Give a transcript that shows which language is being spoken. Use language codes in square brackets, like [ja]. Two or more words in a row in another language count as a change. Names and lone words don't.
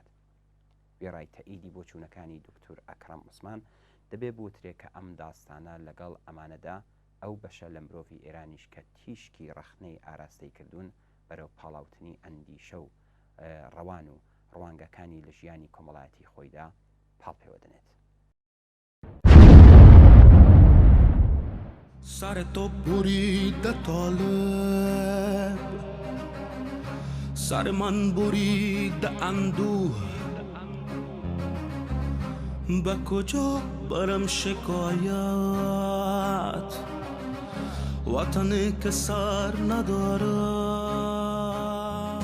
[ckb] وێڕای تەئیدی بۆ چوونەکانی دکتۆر ئەکرەم عوسمان دەبێ بوترێ کە ئەم داستانە لەگەڵ ئەمانەدا ئەو بەشە لە مرۆڤی ئێرانیش کە تیشکی ڕەخنەی ئاراستەی کردوون بەرەو پاڵاوتنی ئەندیشە و ڕەوان و ڕوانگەکانی لە ژیانی کۆمەڵایەتی خۆیدا پاڵپێوە دەنێت. [fa] سر تو بریده طالب، سر من بریده اندوه، به کجا برم شکایت وطنی که سر ندارد.